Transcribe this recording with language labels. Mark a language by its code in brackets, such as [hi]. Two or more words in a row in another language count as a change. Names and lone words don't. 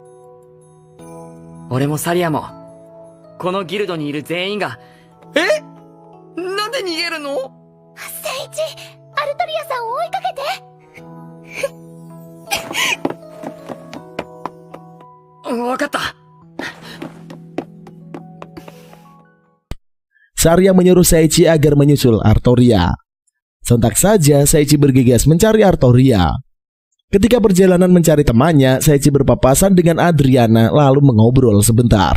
[ja] 俺もサリアもこのギルドにいる全員が。なんで逃げるの？聖一、アルトリアさんを追いかけて。わかった。 [id] Saria menyuruh Seiichi agar menyusul Artoria. Sontak saja Seiichi bergegas mencari Artoria. Ketika perjalanan mencari temannya, Seiichi berpapasan dengan Adriana lalu mengobrol sebentar.